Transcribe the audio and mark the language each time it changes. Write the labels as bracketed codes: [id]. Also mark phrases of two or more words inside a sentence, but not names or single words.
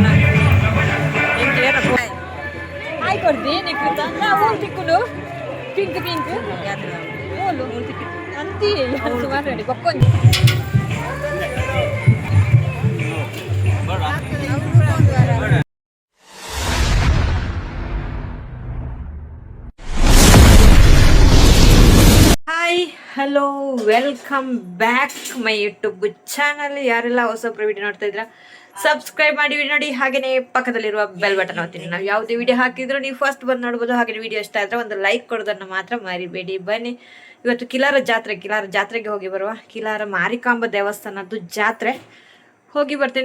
[kn] ಆಯ್ಕೊಡ್ದಿ ನಿಕ್ಕು ಓಲ್ ತಿಕ್ಕುನು [en] pink pink [kn] ಓಲು ಅಂತಿ ಮಾತಾಡಿ ಬಕ್ಕೊಂದು [en] hi hello welcome back my YouTube channel. [kn] ಯಾರೆಲ್ಲ ಹೊಸ ವಿಡಿಯೋ ನೋಡ್ತಾ ಇದ್ದೀರಾ ಸಬ್ಸ್ಕ್ರೈಬ್ ಮಾಡಿ ವಿಡಿಯೋ ನೋಡಿ, ಹಾಗೆಯೇ ಪಕ್ಕದಲ್ಲಿರುವ [en] bell button [kn] ಒತ್ತೀನಿ. ನಾವು ಯಾವುದೇ ವಿಡಿಯೋ ಹಾಕಿದ್ರು ನೀವು ಫಸ್ಟ್ ಬಂದು ನೋಡ್ಬೋದು. ಹಾಗೆ ವಿಡಿಯೋ ಇಷ್ಟ ಆದರೆ ಒಂದು ಲೈಕ್ ಕೊಡೋದನ್ನು ಮಾತ್ರ ಮರಿಬೇಡಿ. ಬನ್ನಿ, ಇವತ್ತು ಕಿಲಾರ ಜಾತ್ರೆಗೆ ಹೋಗಿ ಬರುವ. ಕಿಲಾರ ಮಾರಿಕಾಂಬ ದೇವಸ್ಥಾನದ್ದು ಜಾತ್ರೆ ಹೋಗಿ ಬರ್ತೀನಿ.